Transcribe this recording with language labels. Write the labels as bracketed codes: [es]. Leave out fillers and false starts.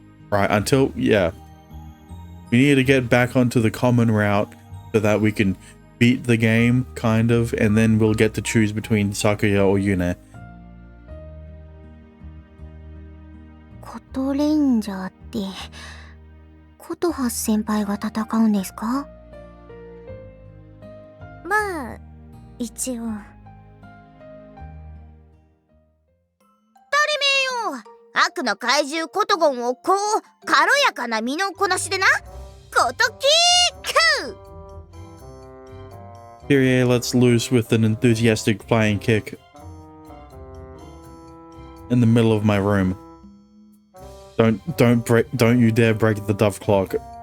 [en] Right, yeah. We need to get back onto the common route so that we can beat the game, kind of, and then we'll get to choose between Sakuya or Yune. [ja] コトレンジャーってコトハス先輩が戦うんですか？まあ一応。誰めよ、悪の怪獣コトゴンをこう軽やかな身のこなしでな、コトキーク。 [en] Kirie lets loose with an enthusiastic flying kick in the middle of my room. Don't you dare break the dove clock.